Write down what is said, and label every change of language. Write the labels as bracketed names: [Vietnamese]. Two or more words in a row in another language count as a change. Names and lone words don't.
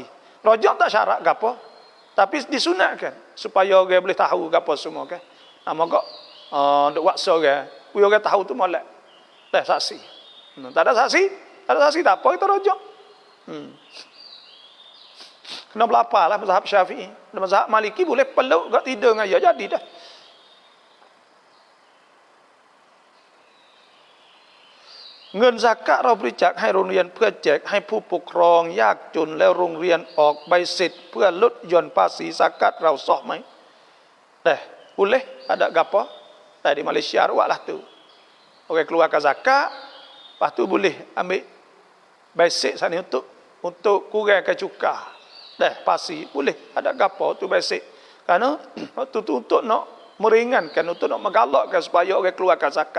[Malay] Rajak tak syarat ke apa, tapi disunatkan supaya orang boleh tahu ke apa semua kan. Maka duk waksa orang, orang tahu tu molek. Saksi. Tak ada saksi tak apa, kita rajak. Kena berapa lah mazhab Syafi'i. Mazhab Maliki boleh peluk kat tidur dengan dia, jadi dah. [Thai] เงิน zakat เราบริจาคให้โรงเรียนเพื่อแจกให้ผู้ปกครองยากจนแล้วโรงเรียน ออกใบเสร็จเพื่อลดหย่อนภาษี zakat เราสอบไหม [Malay] boleh ada gapo di Malaysia buatlah tu, orang keluarkan zakat, lepas tu boleh ambil basic sana untuk kurangkan cukai pasti boleh ada gapo tu basic, kerana waktu tu untuk nak meringankan, untuk nak menggalakkan supaya orang keluarkan zakat.